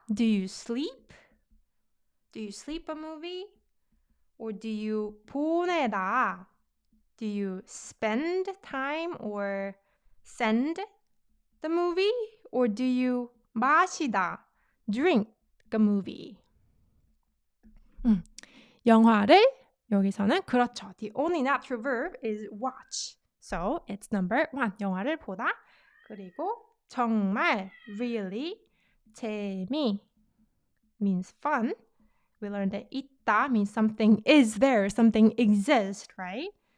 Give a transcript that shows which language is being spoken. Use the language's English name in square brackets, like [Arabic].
[English] Do you sleep? Do you sleep a movie? Or do you 보내다? Do you spend time or send the movie? Or do you 마시다, drink the movie? [Korean] 영화를 여기서는 그렇죠. [English] The only natural verb is watch. So it's number 1. [Korean] 영화를 보다. [English] 그리고 정말, really, 재미 means fun. We learned that 있다 means something is there, something exists, right?